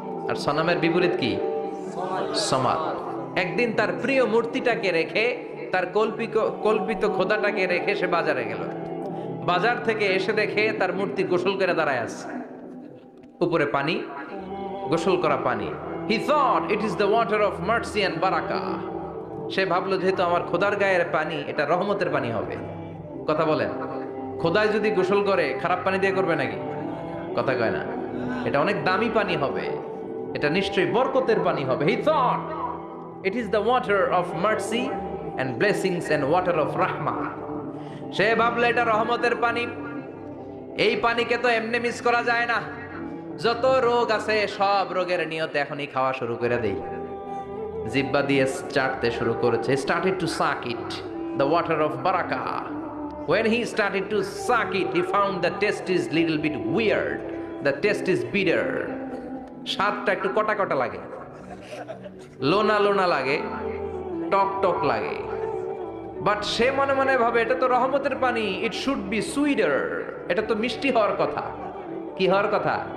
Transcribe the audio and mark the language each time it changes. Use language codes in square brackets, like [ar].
[bn] আর সনমের বিপরীত কি? সমাদ। একদিন তার প্রিয় মূর্তিটাকে রেখে, তার কল্পিত খোদাটাকে রেখে সে বাজারে গেল। বাজার থেকে এসে দেখে তার মূর্তি গোসল করে দাঁড়ায় আছে, উপরে পানি, গোসল করা পানি। [en] He thought it is the water of mercy and barakah. [bn] সে ভাবলো যেহেতু আমার খোদার গায়ের পানি, এটা রহমতের পানি হবে। কথা বলেন, খোদায় যদি গোসল করে খারাপ পানি দিয়ে করবে নাকি? কথা কয় না, এটা অনেক দামি পানি হবে, এটা নিশ্চয়ই বরকতের পানি হবে। [en] He thought it is the water of mercy and blessings and water of rahmah. [bn] সে ভাবলো এটা রহমতের পানি, এই পানিকে তো এমনি মিস করা যায় না। যত রোগ আছে সব রোগের নিয়তে এখনই খাওয়া শুরু করে দেই। জিব্বা দিয়ে চাটতে শুরু করেছে। [en] Started to suck it, the water of barakah. When he started to suck it, he found the taste is little bit weird. The taste is bitter. [bn] স্বাদটা একটু কটা কটা লাগে, লোনা লোনা লাগে, টক টক লাগে। বাট সে মনে মনে ভাবে এটা তো রহমতের পানি, [en] it should be sweeter, [bn] এটা তো মিষ্টি হওয়ার কথা। কি হওয়ার কথা?